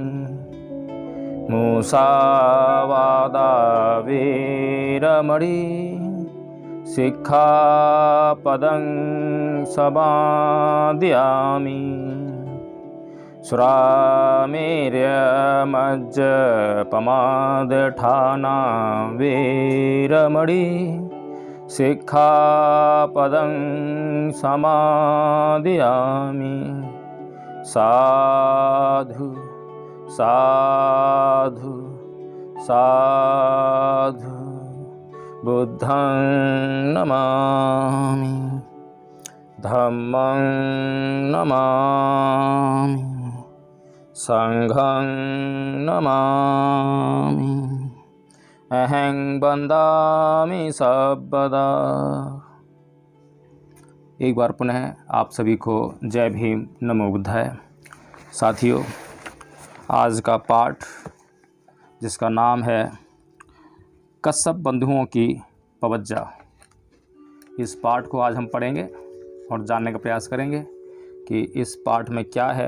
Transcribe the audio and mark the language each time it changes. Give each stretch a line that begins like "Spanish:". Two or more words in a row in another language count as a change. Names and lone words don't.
Pali: मुसावादा वेरमणि सिक्खापदं समादयामि। सुरामेर्यमज्जपमादठाना वेरमणि सिक्खापदं समादयामि। साधु साधु साधु। बुद्धं नमामि, धम्मं नमामि, संघं नमामि, अहं वन्दामि सर्वदा।
Hindi: एक बार पुनः आप सभी को जय भीम,
Pali: नमो बुद्धाय।
Hindi: साथियों, आज का पाठ जिसका नाम है कश्यप बंधुओं की पवज्जा, इस पाठ को आज हम पढ़ेंगे और जानने का प्रयास करेंगे कि इस पाठ में क्या है।